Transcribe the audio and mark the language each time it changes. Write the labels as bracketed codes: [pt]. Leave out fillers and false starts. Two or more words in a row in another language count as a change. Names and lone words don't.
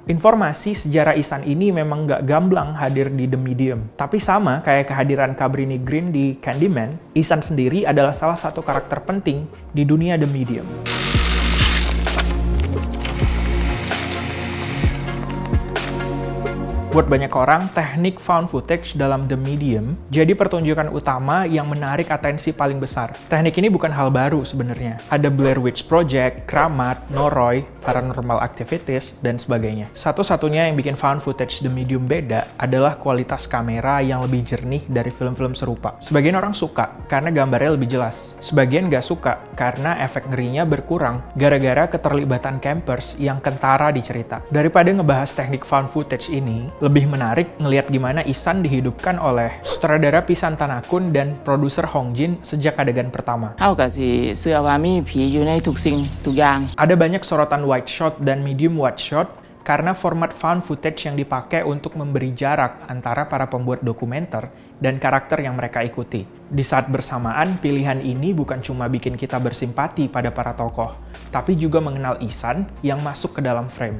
[id] Informasi sejarah Isan ini memang gak gamblang hadir di The Medium. Tapi sama kayak kehadiran Cabrini Green di Candyman, Isan sendiri adalah salah satu karakter penting di dunia The Medium. Buat banyak orang, teknik [en] found footage [id] dalam The Medium jadi pertunjukan utama yang menarik atensi paling besar. Teknik ini bukan hal baru sebenarnya. Ada Blair Witch Project, Kramat, Noroi, Paranormal Activities, dan sebagainya. Satu-satunya yang bikin [en] found footage [id] The Medium beda adalah kualitas kamera yang lebih jernih dari film-film serupa. Sebagian orang suka karena gambarnya lebih jelas. Sebagian nggak suka karena efek ngerinya berkurang gara-gara keterlibatan campers yang kentara di cerita. Daripada ngebahas teknik [en] found footage [id] ini, lebih menarik ngelihat gimana Isan dihidupkan oleh sutradara Pisan Tanakun dan produser Hong Jin sejak adegan pertama. [tts] เฮาก็สิเชื่อว่ามีผีอยู่ในทุกสิ่งทุกอย่าง [id] Ada banyak sorotan [en] wide shot [id] dan [en] medium wide shot [id] karena format [en] found footage [id] yang dipakai untuk memberi jarak antara para pembuat dokumenter dan karakter yang mereka ikuti. Di saat bersamaan, pilihan ini bukan cuma bikin kita bersimpati pada para tokoh, tapi juga mengenal Isan yang masuk ke dalam frame.